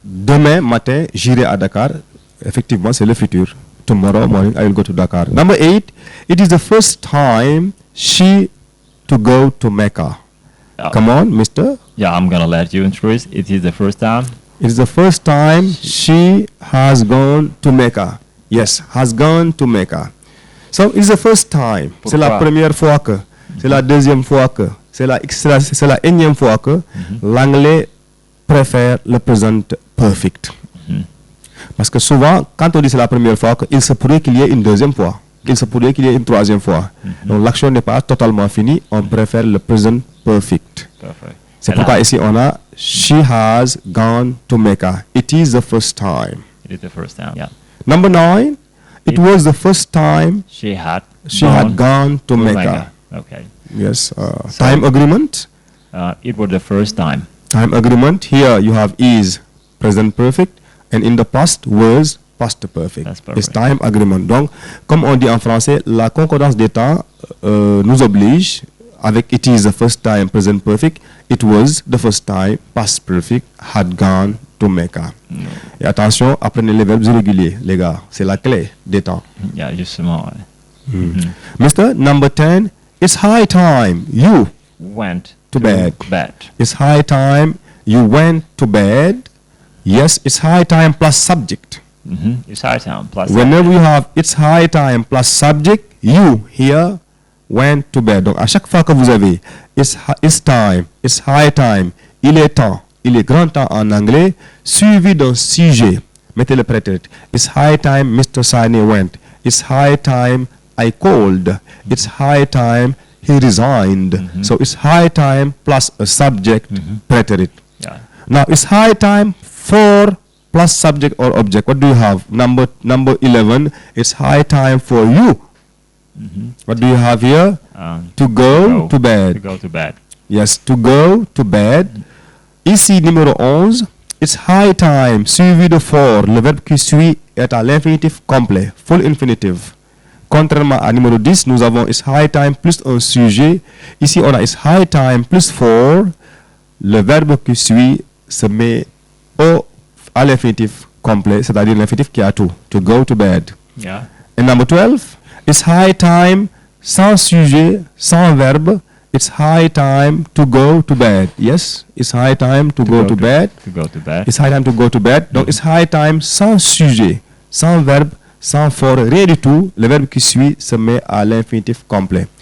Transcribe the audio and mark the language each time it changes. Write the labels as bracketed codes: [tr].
[fr] Demain matin, j'irai à Dakar. Effectivement, c'est le futur. [en] Tomorrow morning, I will go to Dakar. Number 8. It is the first time she to go to Mecca. Come on, mister. Yeah, I'm gonna let you introduce. It is the first time. It's the first time she has gone to Mecca. Yes, has gone to Mecca. So it's the first time. [fr] C'est la première fois que. C'est la deuxième fois que. C'est la énième fois que l'anglais préfère le present perfect. Parce que souvent, quand on dit c'est la première fois, il se pourrait qu'il y ait une deuxième fois. Il se pourrait qu'il y ait une troisième fois. Donc l'action n'est pas totalement finie. On préfère le present perfect. C'est pourquoi ici on a [en] she has gone to Mecca. It is the first time. It is the first time. Yeah. Number 9. It was the first time She had gone to Mecca. Okay. Yes. Time agreement. It was the first time. Time agreement. Here you have is present perfect, and in the past was past perfect. That's perfect. It's time agreement. [fr] Donc, comme on dit en français, la concordance des temps nous oblige. Avec [en] it is the first time present perfect, it was the first time past perfect had gone to Mecca. [fr] Et attention, apprenez les verbes irréguliers, les gars. C'est la clé des temps. [en] Yeah, justement. Mr. Number 10, it's high time you Went to bed. bed. It's high time you went to bed. Yes, it's high time plus subject. It's high time. Plus Whenever you have it's high time plus subject, you here went to bed. [fr] Donc à chaque fois que vous avez [en] it's time, it's high time, [fr] il est temps, il est grand temps en anglais, suivi d'un sujet, mettez le prétérit. [en] It's high time Mr SANE went. It's high time I called. It's high time he resigned. So it's high time plus a subject prétérit. Yeah. Now it's high time for plus subject or object. What do you have? Number 11. It's high time for you. What do you have here? To go to bed. To go to bed. Yes, to go to bed. [fr] Ici, numéro 11. It's high time, suivi de for. Le verbe qui suit est à l'infinitif complet, full infinitive. Contrairement à numéro 10, nous avons [en] it's high time [fr] plus un sujet. Ici, on a [en] it's high time [fr] plus for. Le verbe qui suit se met à l'infinitif complet, c'est-à-dire l'infinitif qui a tout. [en] To go to bed. Yeah. And number 12, it's high time, [fr] sans sujet, sans verbe. [en] It's high time to go to bed. Yes, it's high time to go to bed. To go to bed. It's high time to go to bed. [fr] Donc, [en] it's high time [fr] sans sujet, sans verbe, sans for, rien du tout. Le verbe qui suit se met à l'infinitif complet.